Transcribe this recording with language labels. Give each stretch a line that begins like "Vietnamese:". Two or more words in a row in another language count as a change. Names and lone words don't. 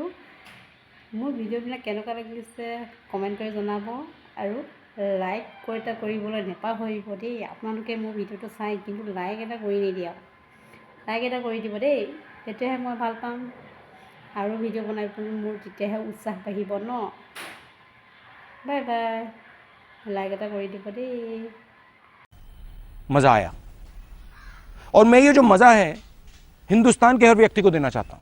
Assamese: মোৰ ভিডিঅ'বিলাক কেনেকুৱা লাগিছে কমেণ্ট কৰি জনাব, আৰু লাইক কৰিবলৈ নাপাহৰিব দেই। আপোনালোকে মোৰ ভিডিঅ'টো চাই কিন্তু লাইক এটা কৰি নিদিয়ে, লাইক এটা কৰি দিব দেই, তেতিয়াহে মই ভাল পাম আৰু ভিডিঅ' বনাবলৈ মোৰ তেতিয়াহে উৎসাহ বাঢ়িব ন। বাই বাই, লাইক এটা কৰি দিব দেই।
Hindi: मजा आया और मैं ये जो मजा है हिंदुस्तान के हर व्यक्ति को देना चाहता हूं।